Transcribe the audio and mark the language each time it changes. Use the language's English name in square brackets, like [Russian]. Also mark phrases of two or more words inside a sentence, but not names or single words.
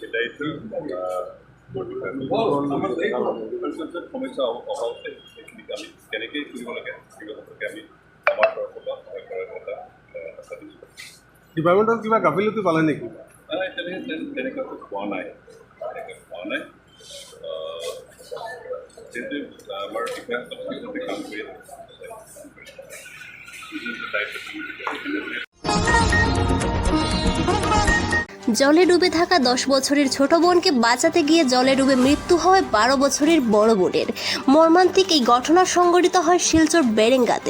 [Assamese] সেই দায়িত্ব সমস্যা অহা উচিত সেইখিনিক আমি কেনেকৈ কৰিব লাগে সেই সম্পৰ্কে আমি আমাৰ তৰফৰ পৰা সহায় কৰাৰ এটা আশা দিছোঁ। ডিপাৰ্টমেণ্টত কিবা গাফিলতি পালে নেকি? তেনেকৈ পোৱা নাই, যিহেতু আমাৰ বিষয়াসকলে কাম কৰি [Bangla] জলে ডুবে থাকা 10 বছরের ছোট বোনকে বাঁচাতে গিয়ে জলে ডুবে মৃত্যু হয় 12 বছরের বড় বোনের। মর্মান্তিক এই ঘটনা সংঘটিত হয় শিলচর বেরেঙ্গাতে।